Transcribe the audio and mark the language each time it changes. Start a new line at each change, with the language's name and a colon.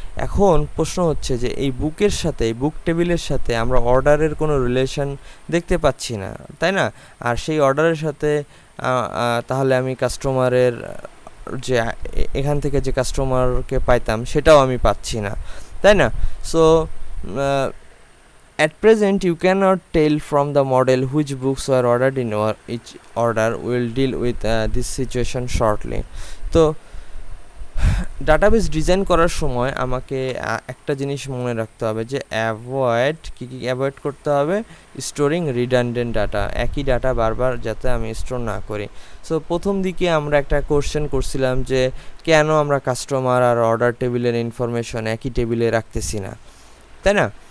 Bangla: এখন প্রশ্ন হচ্ছে যে এই বুকের সাথে, এই বুক টেবিলের সাথে আমরা অর্ডারের কোনো রিলেশন দেখতে পাচ্ছি না, তাই না? আর সেই অর্ডারের সাথে তাহলে আমি কাস্টমারের যে এখান থেকে যে কাস্টমারকে পাইতাম সেটাও আমি পাচ্ছি না, তাই না?
English: So at present you cannot tell from the model which books were ordered in each order. We will deal with this situation shortly.
Bangla: তো ডাটাবেস ডিজাইন করার সময় আমাকে একটা জিনিস মনে রাখতে হবে যে কি অ্যাভয়েড করতে হবে, স্টোরিং রিডান্ডেন্ট ডাটা, একই ডাটা বারবার যাতে আমি স্টোর না করি। সো প্রথম দিকে আমরা একটা কোশ্চেন করছিলাম যে কেন আমরা কাস্টমার আর অর্ডার টেবিলের ইনফরমেশন একই টেবিলে রাখতেছি না, তাই না?